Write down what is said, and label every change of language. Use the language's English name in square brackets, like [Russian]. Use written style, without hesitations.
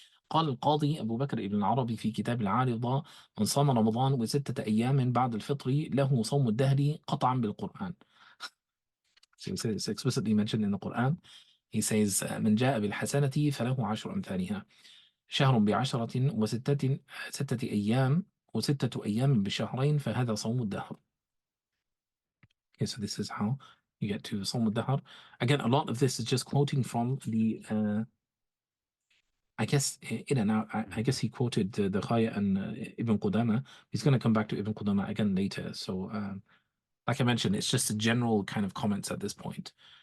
[Arabic] قال القاضي أبو بكر بن العربي في كتاب العارضة من صام رمضان و6 أيام بعد الفطر له صوم الدهر قطعا بالقرآن. [English] So it's explicitly mentioned in the Quran. He says [Arabic] من جاء بالحسنة فله 10 أمثالها. شهر بعشرة ستة أيام و6 أيام بشهرين فهذا صوم الدهر. [English] Okay, so this is how you get to صوم الدهر. Again, a lot of this is just quoting from the I guess in and out. I guess he quoted the Khaya and Ibn Qudama. He's going to come back to Ibn Qudama again later. So, like I mentioned, it's just a general kind of comments at this point.